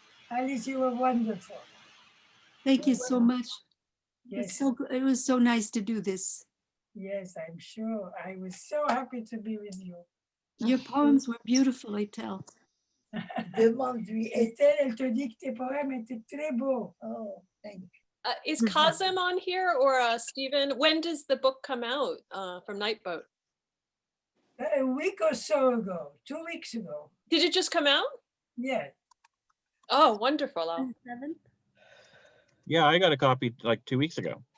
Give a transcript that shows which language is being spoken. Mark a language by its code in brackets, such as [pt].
[en] Alice, you were wonderful. Thank you so much. Yes. It was so nice to do this. Yes, I'm sure. I was so happy to be with you. Your poems were beautiful, Etel. [fr] Demande-lui, Etel, elle te dit que tes poèmes étaient très beaux. [en] Oh, thank you. Is Kazem on here or Stephen? When does the book come out from Nightboat? A week or so ago, 2 weeks ago. Did it just come out? Yeah. Oh, wonderful. Yeah, I got a copy like 2 weeks ago.